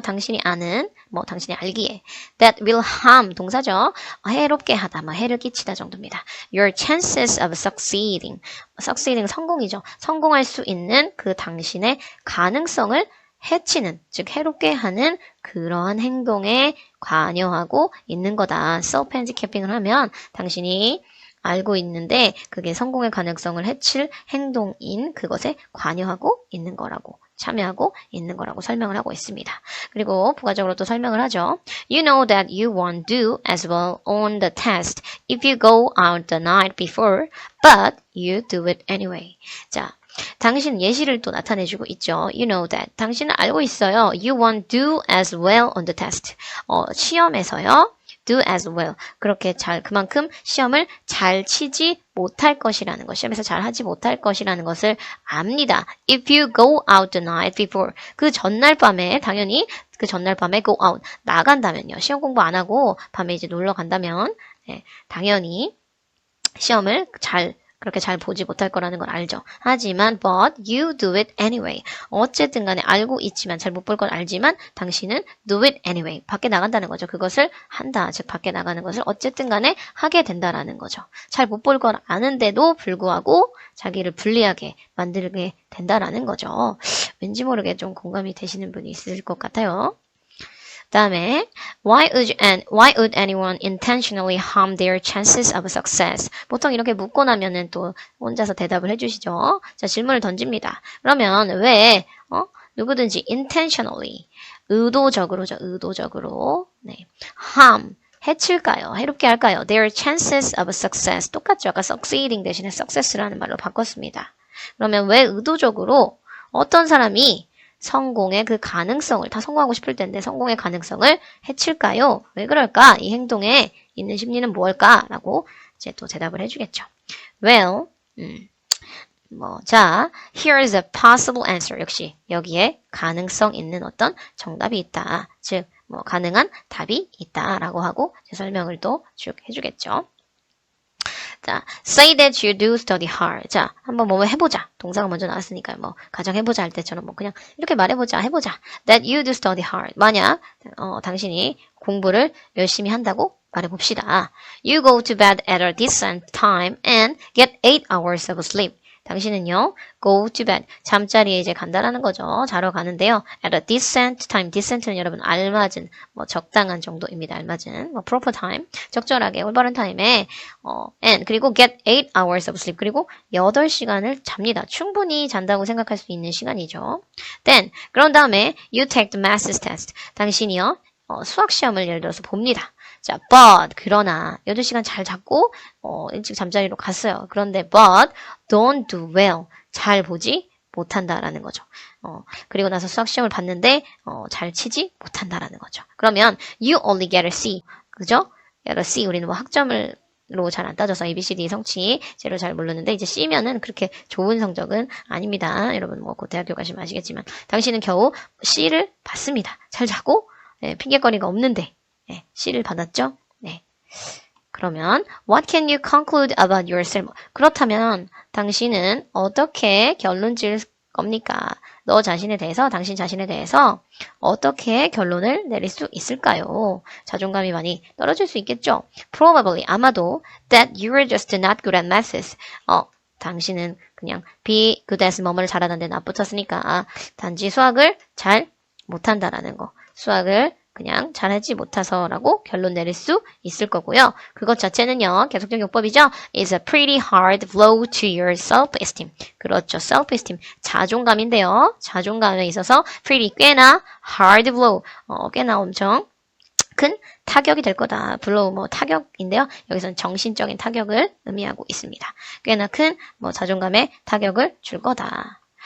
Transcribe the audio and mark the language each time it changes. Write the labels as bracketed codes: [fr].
[ko] 당신이 아는 당신이 알기에 [en] that will harm [ko] 동사죠. 해롭게 하다 해를 끼치다 정도입니다. [en] Your chances of succeeding [ko] 성공이죠. 성공할 수 있는 그 당신의 가능성을 해치는 즉 해롭게 하는 그러한 행동에 관여하고 있는 거다. self-handicapping을 하면 당신이 알고 있는데 그게 성공의 가능성을 해칠 행동인 그것에 관여하고 있는 거라고 참여하고 있는 거라고 설명을 하고 있습니다. 그리고 부가적으로 또 설명을 하죠. [en] You know that you won't do as well on the test if you go out the night before, but you do it anyway. [ko] 자, 당신 예시를 또 나타내주고 있죠. [en] You know that. [ko] 당신은 알고 있어요. [en] You won't do as well on the test. [ko] 시험에서요. [en] do as well. [ko] 그렇게 그만큼 시험을 잘 치지 못할 것이라는 것, 시험에서 잘 하지 못할 것이라는 것을 압니다. [en] If you go out the night before. [ko] 그 전날 밤에, 당연히 그 전날 밤에 [en] go out. [ko] 나간다면요. 시험 공부 안 하고 밤에 이제 놀러 간다면, 당연히 시험을 그렇게 잘 보지 못할 거라는 걸 알죠. 하지만 [en] but you do it anyway. [ko] 어쨌든 간에 알고 있지만 잘 못 볼 걸 알지만 당신은 [en] do it anyway. [ko] 밖에 나간다는 거죠. 그것을 한다. 즉 밖에 나가는 것을 어쨌든 간에 하게 된다라는 거죠. 잘 못 볼 걸 아는데도 불구하고 자기를 불리하게 만들게 된다라는 거죠. 왠지 모르게 좀 공감이 되시는 분이 있을 것 같아요. 다음에 [en] why would anyone intentionally harm their chances of success? [ko] 보통 이렇게 묻고 나면은 또 혼자서 대답을 해주시죠. 자, 질문을 던집니다. 그러면 왜 누구든지 intentionally 의도적으로죠. 의도적으로 harm 해칠까요? 해롭게 할까요? [en] Their chances of success [ko] 똑같죠. 아까 succeeding 대신에 success라는 말로 바꿨습니다. 그러면 왜 의도적으로 어떤 사람이 성공의 그 가능성을 다 성공하고 싶을 텐데 성공의 가능성을 해칠까요? 왜 그럴까? 이 행동에 있는 심리는 무엇일까? 라고 이제 또 대답을 해주겠죠. [en] Well, [ko] 자, [en] here is a possible answer. [ko] 역시 여기에 가능성 있는 어떤 정답이 있다. 즉, 가능한 답이 있다라고 하고 설명을 또 쭉 해주겠죠. [en] 자, say that you do study hard. [ko] 자, 한번 해보자. 동사가 먼저 나왔으니까 가정 해보자 할 때처럼 그냥 이렇게 말해보자, 해보자. [en] That you do study hard. [ko] 만약 당신이 공부를 열심히 한다고 말해봅시다. [en] You go to bed at a decent time and get 8 hours of sleep. [ko] 당신은요, [en] go to bed. [ko] 잠자리에 이제 간다라는 거죠. 자러 가는데요. [en] At a decent time. [ko] decent는 여러분 알맞은, 적당한 정도입니다. 알맞은, [en] proper time. [ko] 적절하게, 올바른 타임에, [en] and, [ko] 그리고 [en] get 8 hours of sleep. [ko] 그리고 8시간을 잡니다. 충분히 잔다고 생각할 수 있는 시간이죠. [en] Then, [ko] 그런 다음에, [en] you take the math test. [ko] 당신이요, 수학 시험을 예를 들어서 봅니다. 자, but, 그러나, 8시간 잘 잤고, 일찍 잠자리로 갔어요. 그런데, [en] but, don't do well. [ko] 잘 보지 못한다라는 거죠. 그리고 나서 수학 시험을 봤는데, 잘 치지 못한다라는 거죠. 그러면, [en] you only get a C. [ko] 그죠? [en] get a C. [ko] 우리는 학점을, 로 잘 안 따져서 ABCD 성취제로 잘 모르는데, 이제 C면은 그렇게 좋은 성적은 아닙니다. 여러분, 곧 대학교 가시면 아시겠지만, 당신은 겨우 C를 받습니다. 잘 자고, 핑계거리가 없는데, C를 받았죠? 네. 그러면 [en] what can you conclude about yourself? [ko] 그렇다면 당신은 어떻게 결론 지을 겁니까? 당신 자신에 대해서 어떻게 결론을 내릴 수 있을까요? 자존감이 많이 떨어질 수 있겠죠? [en] Probably, [ko] 아마도 [en] that you're just not good at maths. [ko] 당신은 그냥 [en] be good at [ko] 뭐뭐를 잘하는데 나 붙었으니까 단지 수학을 잘 못한다라는 거. 수학을 그냥 잘하지 못해서라고 결론 내릴 수 있을 거고요. 그것 자체는요, 계속적 용법이죠. [en] is a pretty hard blow to your self-esteem. [ko] 그렇죠. self-esteem. 자존감인데요. 자존감에 있어서 pretty 꽤나 [en] hard blow. [ko] 꽤나 엄청 큰 타격이 될 거다. blow 뭐 타격인데요. 여기서는 정신적인 타격을 의미하고 있습니다. 꽤나 큰 자존감에 타격을 줄 거다.